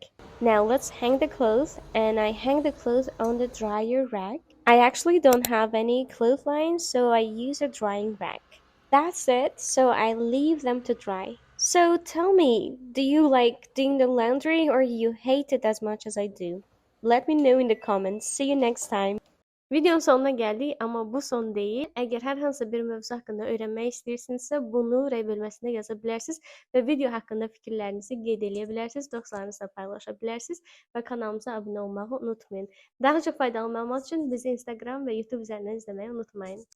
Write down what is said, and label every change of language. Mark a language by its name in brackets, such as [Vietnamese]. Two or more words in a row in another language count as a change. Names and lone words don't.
[English] Now let's hang the clothes, and I hang the clothes on the dryer rack. I actually don't have any clothesline, so I use a drying rack. That's it, so I leave them to dry. So tell me, do you like doing the laundry or you hate it as much as I do? Let me know in the comments. See you next time. [Azerbaijani] Videonun sonuna gəldik, amma bu son deyil. Əgər hər hansı bir mövzu haqqında öyrənmək istəyirsinizsə, bunu rəy bölməsində yaza bilərsiniz və video haqqında fikirlərinizi qeyd edə bilərsiniz, dostlarınızla paylaşa bilərsiniz və kanalımıza abunə olmağı unutmayın. Daha çox faydalı məlumat üçün bizi Instagram və YouTube üzərindən izləməyi unutmayın.